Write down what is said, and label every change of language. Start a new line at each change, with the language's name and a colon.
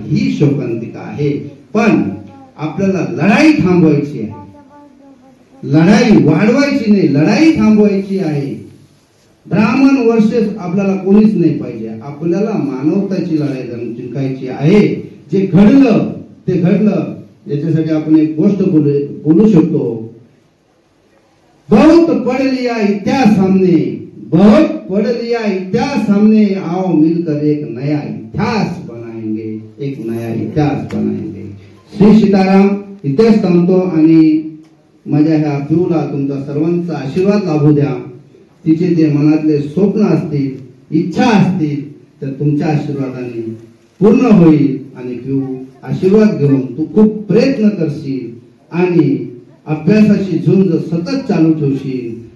Marathi: ही शोकांतिका आहे. पण आपल्याला लढाई थांबवायची आहे, लढाई वाढवायची नाही, लढाई थांबवायची आहे. ब्राह्मण वर्सेस आपल्याला कोणीच नाही पाहिजे. आपल्याला मानवताची लढाई जिंकायची आहे. जे घडलं ते घडलं. याच्यासाठी आपण एक गोष्ट बोलू शकतो.
Hindi: बहुत पढ़ लिया इतिहास हमने, बहुत पढ़ लिया इतिहास हमने, आओ मिलकर एक नया इतिहास बनाएंगे, एक नया इतिहास बनाएंगे. श्री सीताराम.
Marathi: इथेच थांबतो आणि माझ्या ह्या पिऊला तुमचा सर्वांचा आशीर्वाद लाभू द्या. तिचे जे मनातले स्वप्न असतील, इच्छा असतील, तर तुमच्या आशीर्वादाने पूर्ण होईल. आणि पिऊ आशीर्वाद घेऊन तू खूप प्रयत्न करशील आणि अभ्यासाची झुंज सतत चालू ठेवशील.